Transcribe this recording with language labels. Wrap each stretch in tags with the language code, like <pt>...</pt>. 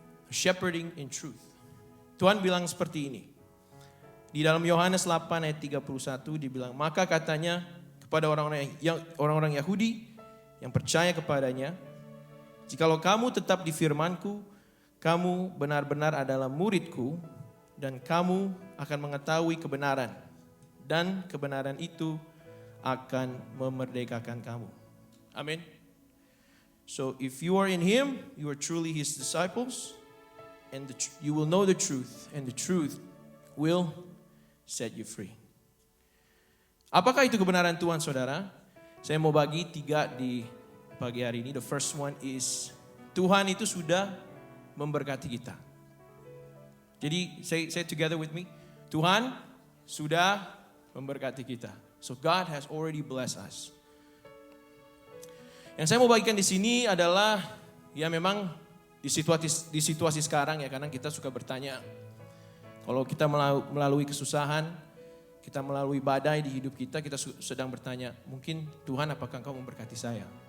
<en>Shepherding in truth.</en> <id>Tuhan bilang seperti ini. Di dalam Yohanes 8 ayat 31 dibilang, maka katanya kepada orang-orang Yahudi yang percaya kepadanya, jikalau kamu tetap di firman-Ku, kamu benar-benar adalah murid-Ku, dan kamu akan mengetahui kebenaran, dan kebenaran itu akan memerdekakan kamu. Amin.</id> <en>So if you are in Him, you are truly His disciples, and you will know the truth, and the truth will set you free.</en> <id>Apakah itu kebenaran Tuhan saudara? Saya mau bagi 3 di pagi hari ini.</id> <en>The first one is,</en> <id>Tuhan itu sudah memberkati kita. Jadi</id> <en>say together with me.</en> <id>Tuhan sudah memberkati kita.</id> <en>So God has already blessed us.</en> <id>Yang saya mau bagikan di sini adalah ya memang di situasi sekarang ya, karena kita suka bertanya, kalau kita melalui kesusahan, kita melalui badai di hidup kita sedang bertanya, mungkin Tuhan apakah Engkau memberkati saya?</id>